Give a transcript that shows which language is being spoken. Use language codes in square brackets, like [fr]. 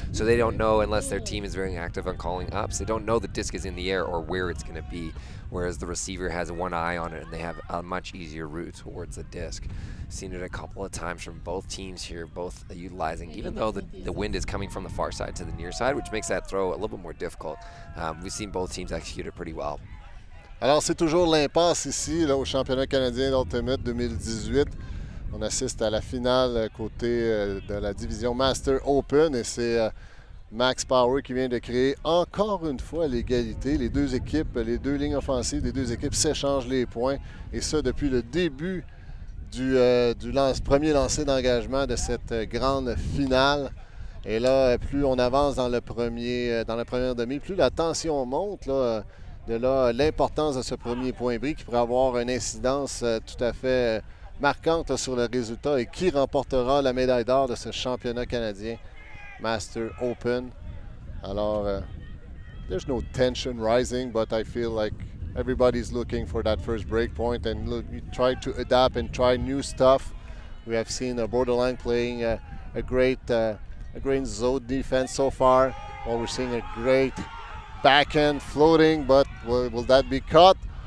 [en] So they don't know, unless their team is very active on calling ups, they don't know the disc is in the air or where it's going to be, whereas the receiver has one eye on it and they have a much easier route towards the disc. Seen it a couple of times from both teams here, both utilizing, even though the wind is coming from the far side to the near side, which makes that throw a little bit more difficult. We've seen both teams execute it pretty well. [fr] Alors, c'est toujours l'impasse ici là, au championnat canadien d'Ultimate 2018. On assiste à la finale côté de la division Master Open et c'est Max Power qui vient de créer encore une fois l'égalité. Les deux équipes, les deux lignes offensives des deux équipes s'échangent les points et ça depuis le début du premier lancer d'engagement de cette grande finale. Et là, plus on avance dans la première demi, plus la tension monte. Là, de là, l'importance de ce premier point bris qui pourrait avoir une incidence tout à fait marquante sur le résultat et qui remportera la médaille d'or de ce championnat canadien Master Open. [en] Alors, there's no tension rising, but I feel like everybody's looking for that first break point and try to adapt and try new stuff. We have seen Borderline playing a great zone defense so far, while we're seeing a great backhand floating, but will that be cut?